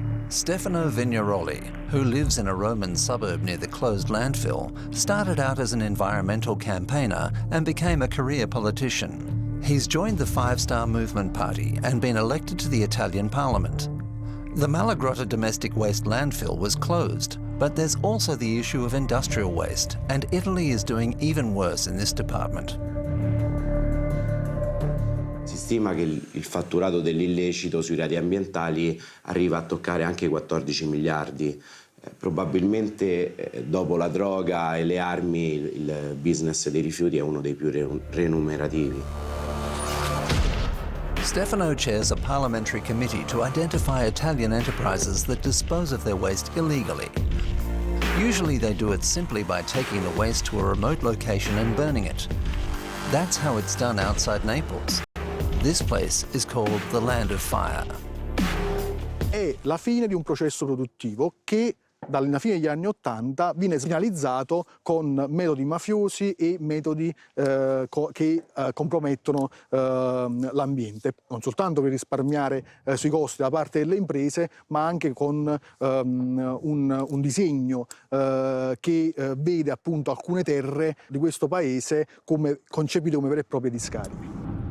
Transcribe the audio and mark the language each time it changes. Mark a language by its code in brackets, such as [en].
[en] Stefano Vignaroli, who lives in a Roman suburb near the closed landfill, started out as an environmental campaigner and became a career politician. He's joined the Five Star Movement Party and been elected to the Italian Parliament. The Malagrotta domestic waste landfill was closed, but there's also the issue of industrial waste, and Italy is doing even worse in this department. [it] Si stima che il fatturato dell'illecito sui reati ambientali arriva a toccare anche i 14 miliardi. Probabilmente dopo la droga e le armi il business dei rifiuti è uno dei più remunerativi. [en] Stefano chairs a parliamentary committee to identify Italian enterprises that dispose of their waste illegally. Usually they do it simply by taking the waste to a remote location and burning it. That's how it's done outside Naples. This place is called the Land of Fire. [it] È la fine di un processo produttivo che dalla fine degli anni '80 viene finalizzato con metodi mafiosi e metodi che compromettono l'ambiente, non soltanto per risparmiare sui costi da parte delle imprese, ma anche con un disegno che vede appunto alcune terre di questo paese come concepite come vere e proprie discariche.